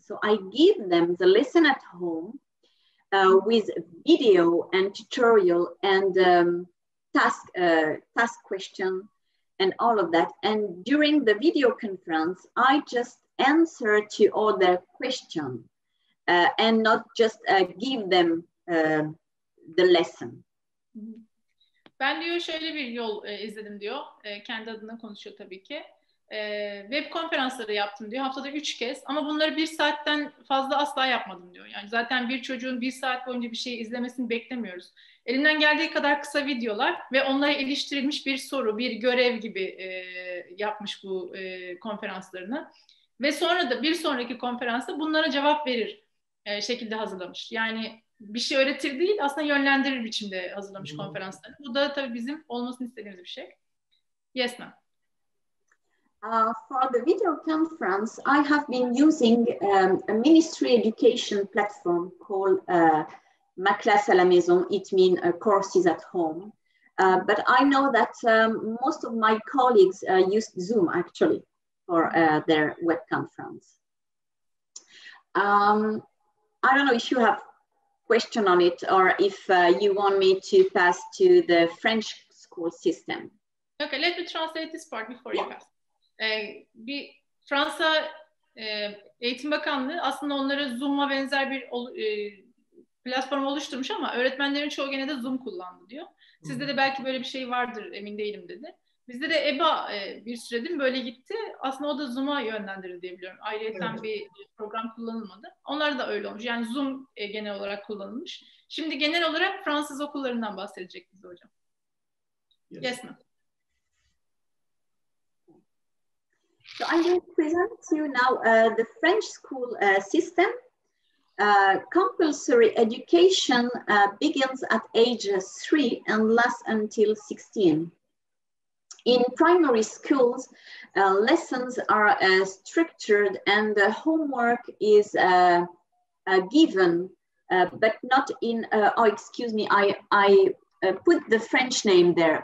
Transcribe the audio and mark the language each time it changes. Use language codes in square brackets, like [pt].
[en] So I give them the lesson at home with video and tutorial and task question and all of that. And during the video conference, I just answer to all their questions and not just give them the lesson. [tr] Ben diyor şöyle bir yol izledim diyor. Kendi adına konuşuyor tabii ki. Web konferansları yaptım diyor. Haftada 3 kez. Ama bunları 1 saatten fazla asla yapmadım diyor. Yani zaten bir çocuğun 1 saat boyunca bir şey izlemesini beklemiyoruz. Elimden geldiği kadar kısa videolar ve onlara iliştirilmiş bir soru, bir görev gibi yapmış bu konferanslarını. Ve sonra da bir sonraki konferansta bunlara cevap verir şekilde hazırlamış. Yani bir şey öğretir değil, aslında yönlendirir biçimde hazırlamış konferansları. Bu da tabii bizim olmasını istediğimiz bir şey. [en] Yes ma'am. For the video conference, I have been using a ministry education platform called Ma Classe à la Maison. It means courses at home. But I know that most of my colleagues used Zoom actually for their web conference. I don't know if you have question on it, or if you want me to pass to the French school system. Okay, let me translate this part before you pass. [tr] Bir Fransa Eğitim Bakanlığı aslında onlara Zoom'a benzer bir platform oluşturmuş ama öğretmenlerin çoğu gene de Zoom kullandı diyor. Sizde de belki böyle bir şey vardır, emin değilim dedi. Bizde de EBA bir süredir böyle gitti. Aslında o da Zoom'a yönlendirildi diye biliyorum. Ayrıyeten bir program kullanılmadı. Onlar da öyle olmuş. Yani Zoom genel olarak kullanılmış. Şimdi genel olarak Fransız okullarından bahsedecek bize hocam. [en] Yes, ma'am. So I will present to you now the French school system. Compulsory education begins at age 3 and lasts until 16. In primary schools, lessons are structured and homework is given, but not in, oh, excuse me, I put the French name there.